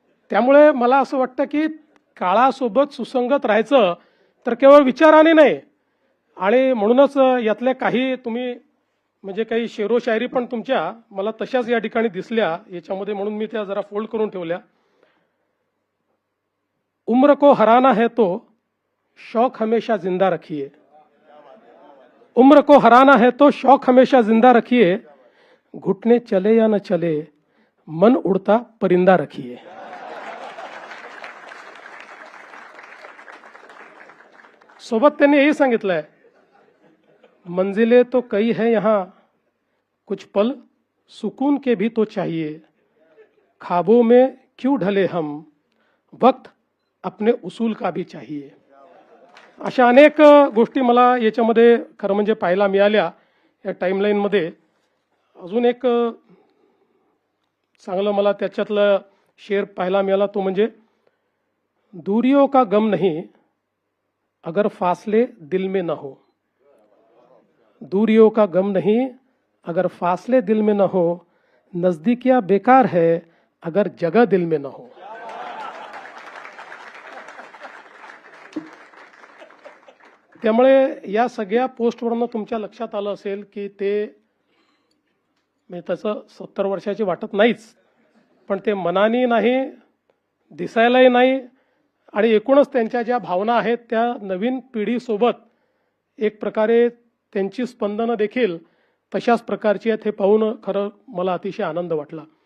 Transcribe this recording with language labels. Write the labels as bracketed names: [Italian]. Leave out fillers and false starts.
[Marathi] त्यामुळे मला असं वाटतं की काळासोबत सुसंगत राहायचं तर केवळ विचाराने नाही. आणि म्हणूनच यातल्या काही तुम्ही म्हणजे काही शेरोशायरी पण तुमच्या मला तशाच या ठिकाणी दिसल्या याच्यामध्ये, म्हणून मी त्या जरा फोल्ड करून ठेवल्या. [Hindi] उम्र को हराना है तो शौक हमेशा जिंदा रखिए. उम्र को हराना है तो शौक हमेशा जिंदा रखिए. घुटने चले या न चले मन उड़ता परिंदा रखिए. [Marathi] सोबत त्यांनी यही सांगितलंय, [Hindi] मंजिलें तो कई है यहाँ, कुछ पल सुकून के भी तो चाहिए. ख्वाबों में क्यों ढले हम, वक्त अपने उसूल का भी चाहिए. [Marathi] अशा अनेक गोष्टी मला याच्यामध्ये खरं म्हणजे पाहायला मिळाल्या या टाईमलाईनमध्ये. अजून एक चांगलं मला त्याच्यातलं शेर पाहायला मिळाला तो म्हणजे, [Hindi] दूरियों का गम नहीं अगर फासले दिल में न हो. दूरियों का गम नहीं अगर फासले दिल में न हो. नजदीकियां बेकार है अगर जगह दिल में न हो. [Marathi] त्यामुळे या सगळ्या पोस्टवरनं तुमच्या लक्षात आलं असेल की ते म्हणजे तसं 70 वर्षाची वाटत नाहीच, पण ते मनाने नाही, दिसायलाही नाही, आणि एकूणच त्यांच्या ज्या भावना आहेत त्या नवीन पिढीसोबत एक प्रकारे त्यांची स्पंदनं देखील तशाच प्रकारची आहेत हे पाहून खरं मला अतिशय आनंद वाटला.